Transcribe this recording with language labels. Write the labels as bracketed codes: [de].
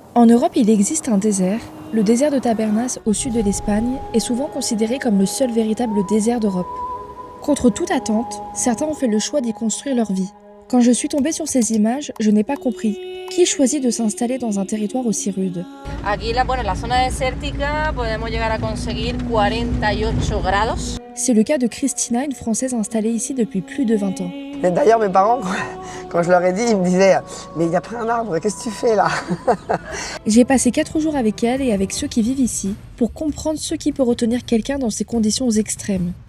[fr] En Europe, il existe un désert. Le désert de Tabernas, au sud de l'Espagne, est souvent considéré comme le seul véritable désert d'Europe. Contre toute attente, certains ont fait le choix d'y construire leur vie. Quand je suis tombée sur ces images, je n'ai pas compris. Qui choisit de s'installer dans un territoire aussi rude? [es] Aquí, la zona desértica, podemos llegar a conseguir 48 grados. [fr] C'est le cas de Christina, une Française installée ici depuis plus de 20 ans. Et d'ailleurs, mes parents, quand je leur ai dit, ils me disaient « Mais il n'y a pas un arbre, qu'est-ce que tu fais là ?» J'ai passé 4 jours avec elle et avec ceux qui vivent ici pour comprendre ce qui peut retenir quelqu'un dans ces conditions extrêmes.